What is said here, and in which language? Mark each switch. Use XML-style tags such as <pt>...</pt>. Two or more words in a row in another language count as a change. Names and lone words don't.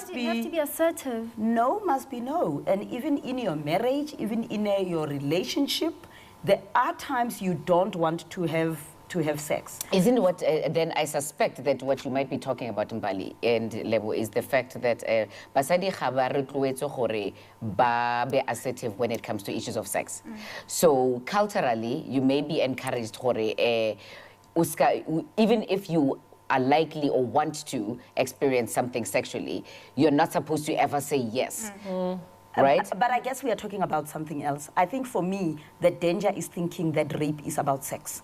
<en>must be... you have to be assertive. No must be no. And even in your marriage, even in your relationship, there are times you don't want to have sex. Isn't what then I suspect that what you might be talking about in Bali and Lebo is the fact that</en> <tn>basadi ga ba rotloetswe gore ba be</tn> <en>assertive when it comes to issues of sex. So culturally, you may be encouraged gore even if you are likely or want to experience something sexually, you're not supposed to ever say yes. Right? But I guess we are talking about something else. I think for me, the danger is thinking that rape is about sex.</en>